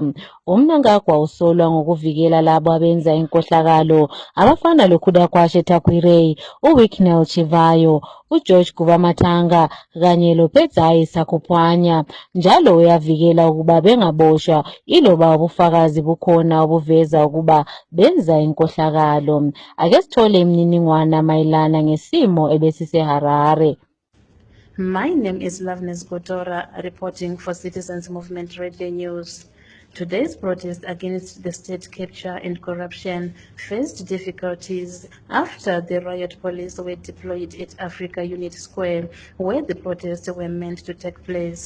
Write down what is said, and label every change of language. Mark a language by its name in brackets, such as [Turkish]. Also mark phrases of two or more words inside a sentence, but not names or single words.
[North Ndebele] UMnangagwa usolwa ngokuvikela labo abenza inkohlakalo abafana loKhudakwashe Takwirei, uWicknell Chivayo, uGeorge Gubamathanga kanye loPetsayi Sakupwanya. Njalo uyavikela ukuba bengaboshwa iloba ubufakazi bukhona obuveza ukuba benza inkohlakalo. Ake sithole imininingwana mayelana ngesimo ebesiseHarare. [English] My name is Loveness Gotora, reporting for Citizens Movement Radio News. Today's protest against the state capture and corruption faced difficulties after the riot police were deployed at Africa Unit Square, where the protests were meant to take place.